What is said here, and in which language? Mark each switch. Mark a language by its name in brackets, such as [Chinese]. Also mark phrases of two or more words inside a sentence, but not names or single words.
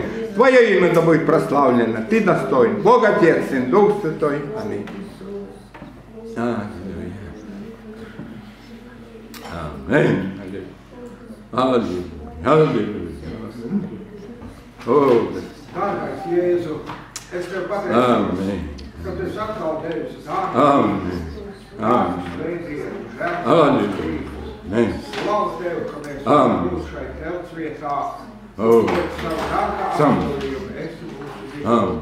[Russian] Твое имя да будет прославлено, Ты достоин. Бог Отец, Сын, Дух Святой. Аминь. Аминь. Аллилуйя. Аллилуйя. О, [Latvian] Dārgais Jēzu, es Tev pateicos, ka Tu esi atkal devis dārgu, svētību, žēlstības. Slavu Tev, ka mēs varam būt šai telts vietā, un savu dārgā apsolījumu esi mūsu vidū.